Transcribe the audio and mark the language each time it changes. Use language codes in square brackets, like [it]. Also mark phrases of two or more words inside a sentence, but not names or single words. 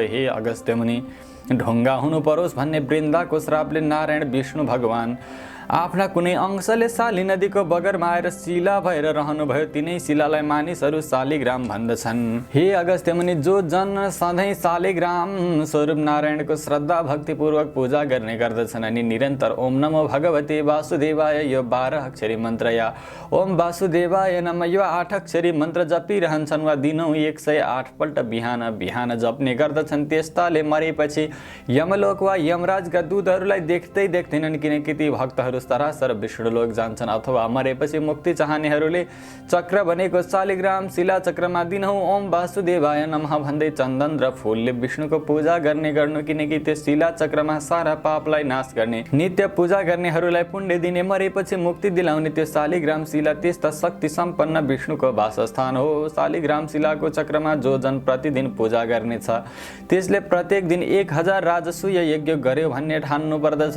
[ne] हे अगस्त्य मुनि, ढुङ्गा हुनु परोस् भन्ने वृन्दाको श्रापले नारायण विष्णु भगवान आफ्ना कुनै अंशले शाली नदीको बगरमा आएर शिला भएर रहनुभयो। तिनै शिलालाई मानिसहरू शालिग्राम भन्दछन्। हे अगस्त्य मुनि, जो जन सधैँ शालिग्राम स्वरूप नारायणको श्रद्धा भक्तिपूर्वक पूजा गर्ने गर्दछन् अनि निरन्तर [sa] ओम नमो भगवते वासुदेवाय [ne] यो 12 अक्षरी मन्त्र या [sa] ओम वासुदेवाय नमः [ne] यो 8 अक्षरी मन्त्र जपिरहन्छन् वा दिनौँ 108 पल्ट बिहान बिहान जप्ने गर्दछन्, त्यस्ताले मरेपछि यमलोक वा यमराजका दूतहरूलाई देख्दै देख्दैनन्, किनकि ती भक्तहरू सरासर विष्णुलोक जान्छन्। अथवा मरेपछि मुक्ति चाहनेहरूले चक्र बनेको शालिग्राम शिला चक्रमा दिनहुँ [sa] ओम वासुदेवाय नमः [ne] भन्दै चन्दन र फूलले विष्णुको पूजा गर्ने गर्नु, किनकि त्यो शिला चक्रमा सारा पापलाई नाश गर्ने, नित्य पूजा गर्नेहरूलाई पुण्य दिने, मरेपछि मुक्ति दिलाउने त्यो शालिग्राम शिला त्यस्ता शक्ति सम्पन्न विष्णुको वासस्थान हो। शालिग्राम शिलाको चक्रमा जो जन प्रतिदिन पूजा गर्नेछ त्यसले प्रत्येक दिन 1000 राजसूय यज्ञ गर्यो भन्ने ठान्नु पर्दछ।